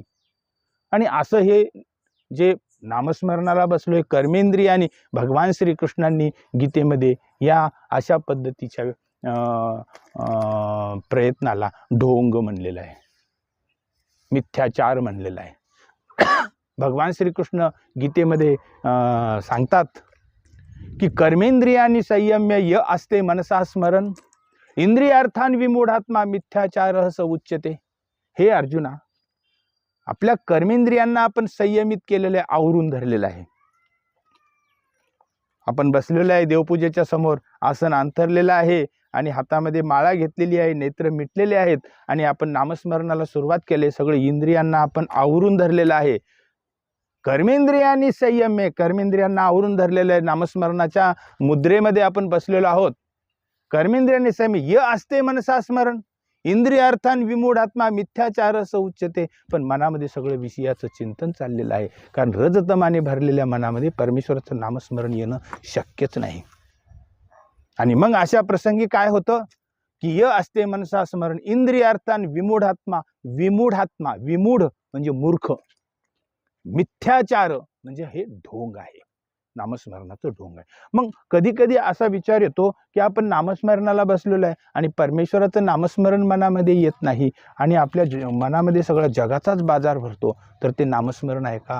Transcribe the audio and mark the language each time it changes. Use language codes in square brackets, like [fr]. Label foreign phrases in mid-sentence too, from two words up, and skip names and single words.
[mr] आणि असं हे जे नामस्मरणाला बसलोय कर्मेंद्रियाने, भगवान श्रीकृष्णांनी गीतेमध्ये या अशा पद्धतीच्या प्रयत्नाला ढोंग म्हणलेलं आहे, मिथ्याचार म्हणलेला आहे. भगवान श्रीकृष्ण गीतेमध्ये सांगतात की [sa] कर्मेंद्रियानी संयम्य य असते मनसा स्मरण इंद्रियार्थान विमूढात्मा मिथ्याचार स उच्यते. [mr] हे अर्जुना, आपल्या कर्मेंद्रियांना आपण संयमित केलेले, आवरून धरलेलं आहे. आपण बसलेलं आहे देवपूजेच्या समोर, आसन अंतरलेलं आहे आणि हातामध्ये माळा घेतलेली आहे, नेत्र मिटलेले आहेत आणि आपण नामस्मरणाला सुरुवात केली, सगळे इंद्रियांना आपण आवरून धरलेलं आहे. कर्मेंद्रियांनी संयम आहे, कर्मेंद्रियांना आवरून धरलेलं आहे, नामस्मरणाच्या मुद्रेमध्ये आपण बसलेलो आहोत. [sa] कर्मेंद्रियांनी संयम, य असते मनसा स्मरण, इंद्रियार्थान विमूढात्मा मिथ्याचारस उच्यते. [mr] पण मनामध्ये सगळं विषयाचं चिंतन चाललेलं आहे, कारण रजतमाने भरलेल्या मनामध्ये परमेश्वराचं नामस्मरण येणं शक्यच नाही. आणि मग अशा प्रसंगी काय होतं की [sa] य असते मनसा स्मरण, इंद्रियार्थान विमूढात्मा, विमूढात्मा, [mr] विमूढ म्हणजे मूर्ख, मिथ्याचार म्हणजे हे ढोंग आहे, नामस्मरणाचं ढोंग आहे. मग कधी कधी असा विचार येतो की आपण नामस्मरणाला बसलेलो आहे आणि परमेश्वराचं नामस्मरण मनामध्ये येत नाही आणि आपल्या मनामध्ये सगळा जगाचाच बाजार भरतो, तर ते नामस्मरण आहे का?